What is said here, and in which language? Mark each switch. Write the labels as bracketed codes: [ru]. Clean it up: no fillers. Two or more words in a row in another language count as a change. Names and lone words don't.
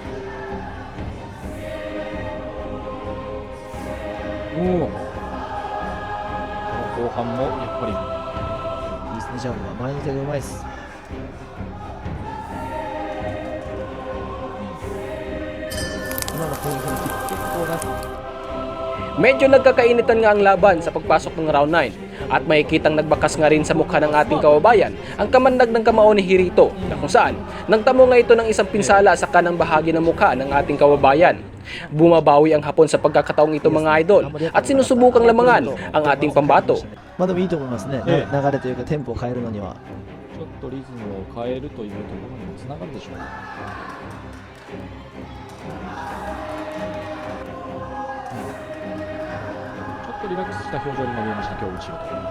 [ja] この後半もやっぱりいいですね、ジャンプは前の手がうまいです。今のポイントのキック結構な。 [tl] Medyo nagkakainitan nga ang laban sa pagpasok ng round 9 at makikitang nagbakas nga rin sa mukha ng ating kababayan ang kamandag ng kamao ni Hirito na kung saan nagtamo nga ito ng isang pinsala sa kanang bahagi ng mukha ng ating kababayan. Bumabawi ang Hapon sa pagkakataong ito mga idol at sinusubukang lamangan ang ating pambato. [ja] まあでもいいと思いますね、ええ流れというかテンポを変えるのには。ちょっとリズムを変えるというところにもつながるでしょうか。ちょっとリラックスした表情にも見えました京口を。